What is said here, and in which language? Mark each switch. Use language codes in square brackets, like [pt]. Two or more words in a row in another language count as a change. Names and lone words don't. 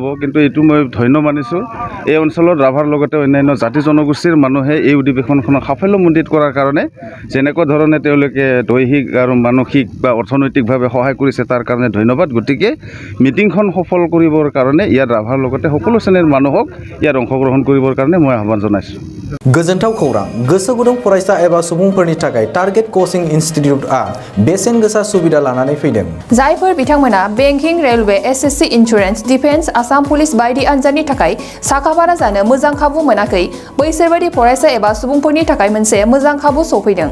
[as] কিন্তু এইটো মই ধন্য মানিছোঁ, এই অঞ্চলত ৰাভাৰ লগতে অন্যান্য জাতি জনগোষ্ঠীৰ মানুহে এই অধিৱেশনখনক সাফল্যমণ্ডিত কৰাৰ কাৰণে যেনেকুৱা ধৰণে তেওঁলোকে দৈহিক আৰু মানসিক বা অৰ্থনৈতিকভাৱে সহায় কৰিছে তাৰ কাৰণে ধন্যবাদ। গতিকে মিটিংখন সফল কৰিবৰ কাৰণে ইয়াত ৰাভাৰ লগতে সকলো শ্ৰেণীৰ মানুহক ইয়াত অংশগ্ৰহণ কৰিবৰ কাৰণে মই আহ্বান জনাইছোঁ। [brx] गोजोनथाव खौरां, गोसो गुदुं फरायसा एबा सुबुंफोरनि थाखाय टारगेट कोचिं इनस्टिट्यूटआ बेसेन गोसा सुबिदा लानानै फैदों। जायफोर बिथांमोना बेंकिं, रेलवे, SSC, इन्सुरेन्स, डिफेन्स, आसाम पुलिस बायदि आनजादनि थाखाय साखाफारा जानो मोजां खाबु मोनाखै, बैसोर बायदि फरायसा एबा सुबुंफोरनि थाखाय मोनसे मोजां खाबु सफैदों।